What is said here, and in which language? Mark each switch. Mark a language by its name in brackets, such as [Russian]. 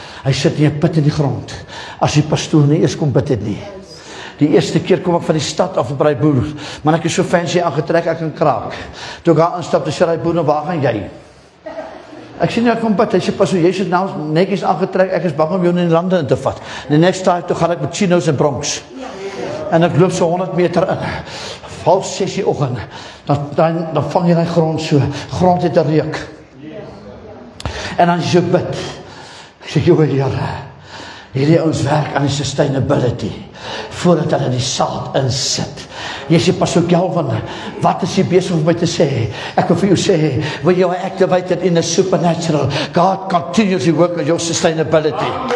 [Afrikaans] Hy sit nie 'n put in die grond, as die pastoor nie eers kom bid het nie. Die eerste keer kom ek van die stad af by die boer, maar ek is so fancy aangetrek, ek kan kraak. Toe ek daar instap, toe sê hy boer, nou waar gaan jy? Ek sê nie, ek kom bid, hy sê, pastoor, jy sit nou netjies aangetrek, ek is bang om jou in die lande in te vat. [English] The next time, [Afrikaans] toe gaan ek met chinos en bronks. En ek loop so 100 meter in. 5:30 die oggend, dan vang jy die grond so, grond het 'n reuk. En dan jy bid, ek sê, Here, hierdie ons werk aan die sustainability, voordat hulle die saad insit. Jy sê, pastoor Kelvin, wat is jy besig om my te sê? Ek wil vir jou sê, [English] when you are activated in the supernatural, God continues to work on your sustainability.